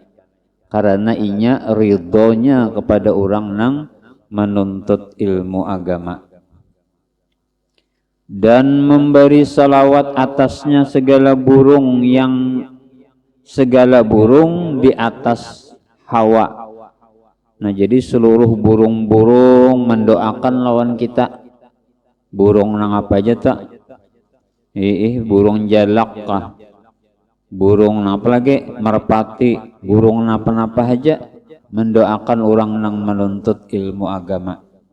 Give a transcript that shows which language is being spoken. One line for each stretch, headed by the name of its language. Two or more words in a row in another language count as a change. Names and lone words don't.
Indonesian: Karena inya ridhonya kepada orang yang menuntut ilmu agama. Dan memberi salawat atasnya segala burung di atas hawa. Nah, jadi seluruh burung-burung mendoakan lawan kita. Burung nang apa aja tak? Burung jalak kah? Burung apa lagi? Merpati. Burung napa-napa aja mendoakan orang nang menuntut ilmu agama.